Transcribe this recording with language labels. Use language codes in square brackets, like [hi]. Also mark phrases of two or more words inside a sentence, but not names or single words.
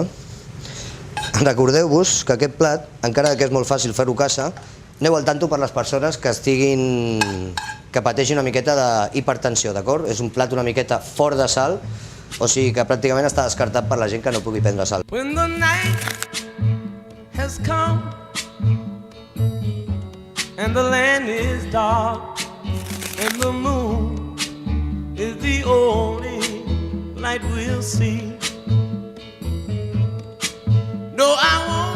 [ca] Recordeu-vos que aquest plat, encara que és molt fàcil fer-ho a casa, aneu al tanto per les persones que pateixin una miqueta d'hipertensió, d'acord? És un plat una miqueta fort de sal, o sigui que pràcticament està descartat per la gent que no pugui prendre sal. [en] When the night has come and the land is dark and the moon is the only light we'll see. No, I